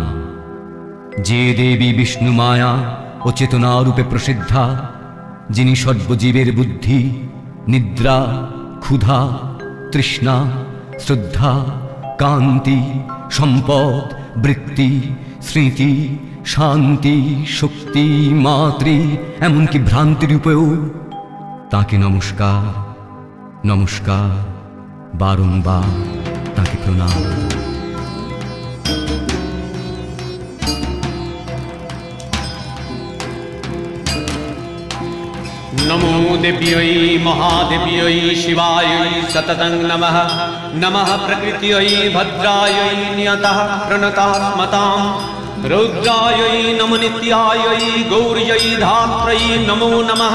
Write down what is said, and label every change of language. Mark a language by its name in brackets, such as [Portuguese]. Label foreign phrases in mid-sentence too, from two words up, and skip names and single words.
[Bangla] যে দেবী বিষ্ণু মায়া ও চেতনারূপে প্রসিদ্ধা, যিনি সর্বজীবের বুদ্ধি, নিদ্রা, ক্ষুধা, তৃষ্ণা, শ্রদ্ধা, কান্তি, সম্পদ, বৃত্তি, স্মৃতি, শান্তি, শক্তি, মাতৃ, এমনকি ভ্রান্তিরূপেও তাকে নমস্কার, নমস্কার, বারংবার তাকে প্রণাম। [Sanskrit] नमो देव्यै महादेव्यै शिवायै सततं नमः। नमः प्रकृत्यै भद्रायै नियतः प्रणतात्मतां, रौद्रायै नमो नित्यायै गौर्यै धात्र्यै नमो नमः।